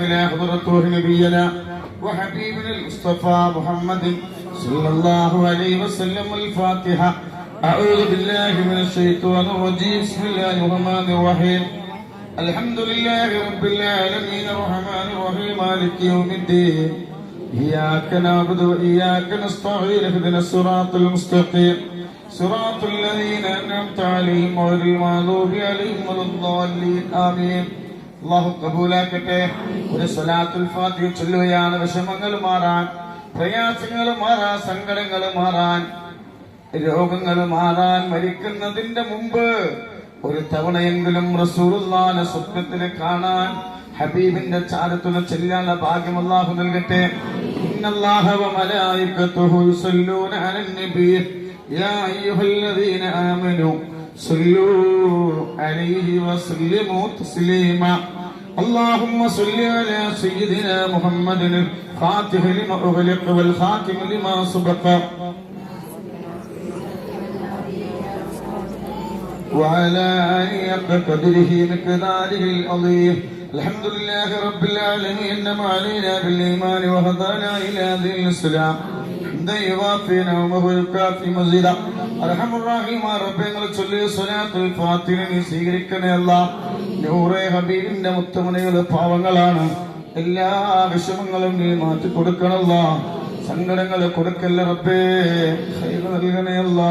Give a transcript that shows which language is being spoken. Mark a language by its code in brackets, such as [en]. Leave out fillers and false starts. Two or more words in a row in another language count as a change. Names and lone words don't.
[ar] لا حضرة نبينا وحبيبنا مصطفى محمد صلى الله عليه وسلم. الفاتحة. أعوذ بالله من الشيطان الرجيم. بسم الله الرحمن الرحيم. الحمد لله رب العالمين الرحمن الرحيم مالك يوم الدين. إياك نعبد وإياك نستعين اهدنا الصراط المستقيم صراط الذين أنعمت عليهم غير المغضوب عليهم ولا الضالين آمين. [ml] അല്ലാഹു കബൂലാക്കട്ടെ. ഒരു സ്വലാത്തുൽ ഫാത്തിഹ ചൊല്ലുകയാണ് വിഷമങ്ങൾ മാറാൻ, പ്രയാസങ്ങൾ മാറാൻ, സങ്കടങ്ങൾ മാറാൻ, രോഗങ്ങൾ മാറാൻ. മരിക്കുന്നതിന്റെ മുമ്പ് ഒരു തവണയെങ്കിലും റസൂലുള്ളാഹിനെ സ്വപ്നത്തിൽ കാണാൻ, ഹബീബിന്റെ ചാരത്തുള്ള ചെല്ലാനുള്ള ഭാഗ്യം അല്ലാഹു നൽകട്ടെ. [ar] إن الله وملائكته يصلون على النبي يا أيها الذين آمنوا صلوا عليه وسلموا تسليما. اللهم صل على سيدنا محمد الفاتح لما أغلق والخاتم لما سبق وعلى آله قدره مقداره العظيم. الحمد لله رب العالمين انما علينا بالايمان وهدانا الى دين الاسلام. حمدا يوافي نعمه ويكافي مزيدا. [ml] അർഹമ റഹീമായ റബ്ബേ, ഞങ്ങൾ ചൊല്ലിയ സ്വലാത്തുൽ ഫാത്തിഹ നീ സ്വീകരിക്കണേ അല്ലാഹ്. നൂറേ ഹബീബിന്റെ മുത്തുമണികള് പാവങ്ങളാണ്. എല്ലാ വിഷമങ്ങളും നീ മാറ്റി കൊടുക്കണല്ലാ. സങ്കടങ്ങൾ കൊടുക്കല്ല റബ്ബേ, ഖൈർ നൽകണേ അല്ലാ.